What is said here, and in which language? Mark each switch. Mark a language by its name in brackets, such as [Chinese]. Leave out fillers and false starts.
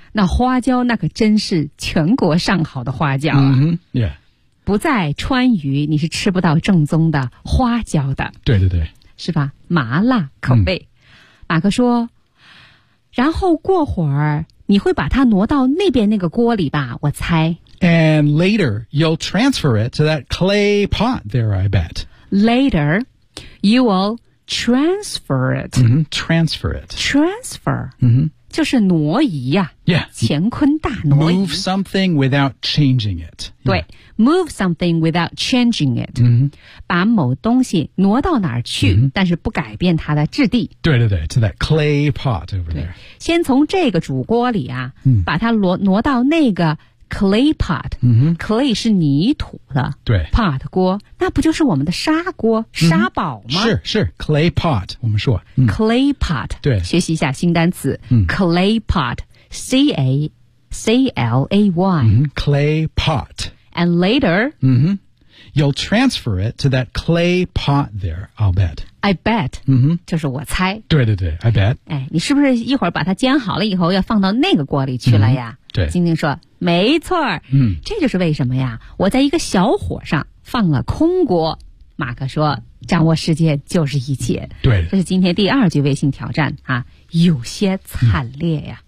[Chinese] 那花椒那可真是全国上好的花椒、啊。嗯哼 ,yeah. 不在川渝你是吃不到正宗的花椒的。对对对。是吧麻辣口味、嗯。马克说然后过会儿你会把它挪到那边那个锅里吧我猜。 [English] And later, you'll transfer it to that clay pot there, I bet. Later, you will transfer it.、 Mm-hmm, transfer it. Transfer.、 Mm-hmm. [Chinese] 就是挪移啊。 [English] Yeah. [Chinese] 乾坤大挪移。 [English] Move something without changing it.、 Yeah. 对。Move something without changing it.、 Mm-hmm. [Chinese] 把某东西挪到哪儿去、 [English] mm-hmm. [Chinese] 但是不改变它的质地。 [English] 对对对 to that clay pot over there. [Chinese] 先从这个煮锅里啊、 [English] mm-hmm. [Chinese] 把它挪到那个Clay pot,、 [English] mm-hmm. [Chinese] clay 是泥土的对 pot 锅，那不就是我们的砂锅、 [English] mm-hmm. [Chinese] 沙堡吗？是是 clay pot, 我们说、 [English] 嗯、clay pot, [Chinese] 对，学习一下新单词、嗯、 [English] clay pot, C-A-C-L-A-Y,、 mm-hmm. clay pot, and later,、 mm-hmm. you'll transfer it to that clay pot there, I'll bet. I bet,、 mm-hmm. [Chinese] 就是我猜。对对对 , [English] I bet. [Chinese] 哎，你是不是一会儿把它煎好了以后要放到那个锅里去了呀、 [English] mm-hmm. 对。 [Chinese] 晶晶说没错嗯，这就是为什么呀我在一个小火上放了空锅。马克说掌握世界就是一切。对。这是今天第二句微信挑战啊有些惨烈呀。